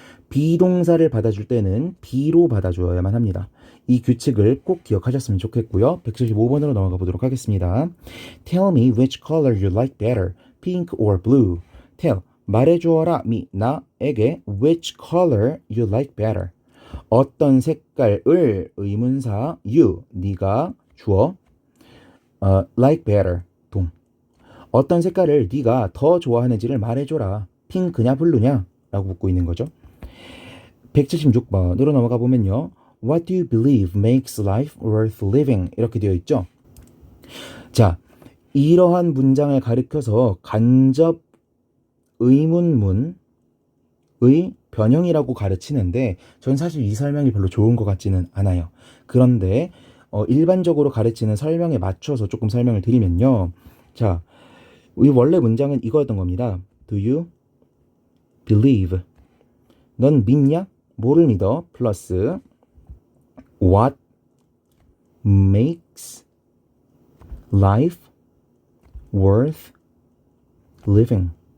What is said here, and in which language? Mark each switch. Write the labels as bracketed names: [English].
[Korean] 비동사를 받아줄 때는 be로 받아줘야만 합니다. 이 규칙을 꼭 기억하셨으면 좋겠고요. 175번으로 넘어가 보도록 하겠습니다. [English] Tell me which color you like better, pink or blue. Tell, 말해주어라, me, 나에게 which color you like better. [Korean] 어떤 색깔을, 의문사, you, 네가, 주어, like better, 동. 어떤 색깔을 네가 더 좋아하는지를 말해줘라. 핑크냐 블루냐? 라고 묻고 있는 거죠. 176번으로 넘어가 보면요. [English] What do you believe makes life worth living? [Korean] 이렇게 되어 있죠. 자, 이러한 문장을 가리켜서 간접 의문문의 변형이라고 가르치는데 전 사실 이 설명이 별로 좋은 것 같지는 않아요. 그런데 일반적으로 가르치는 설명에 맞춰서 조금 설명을 드리면요. 자, 이 원래 문장은 이거였던 겁니다. [English] Do you believe? [Korean] 넌 믿냐? 뭐를 믿어? [English] 플러스 What makes life worth living?